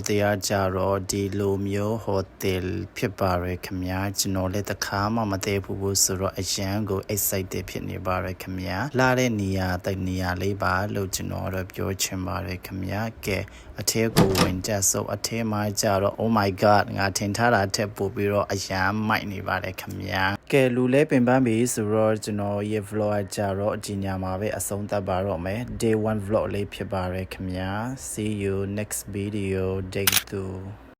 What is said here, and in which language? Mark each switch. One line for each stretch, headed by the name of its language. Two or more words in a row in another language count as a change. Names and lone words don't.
Burmese: တယ်ကကြတော့ဒီလိုမျိုးဟိုတယ်ဖြစ်ပါရယ်ခင်ဗျာကျွန်တော်လည်းတစ်ခါမှမတည်ဘူးဆိုတော့အရန်ကို excited ဖြစ် နေပါရယ်ခင်ဗျာလာတဲ့နေရာတိုက်နေရာလေးပါလို့ကျွန်တော်တို့ပြောချင်ပါရယ်ခင်ဗျာကဲအထဲကိုဝင်ကြဆိုအထဲမှာကြတော့
English: oh my god
Burmese: ငါထင်ထားတာထက်ပိုပြီးတော့အရန်မိုက်နေပါတယ်ခင်ဗျာကဲလူလဲပင်ပန်းပြီဆိုတော့ကျွန်တော်ရဲ့ vlog ကြတော့အကြီးညာမှာပဲအဆုံးသတ်ပါတော့မယ်
English: day 1 vlog
Burmese: လေးဖြစ်ပါရယ်ခင်ဗျာ
English: see you next video day 2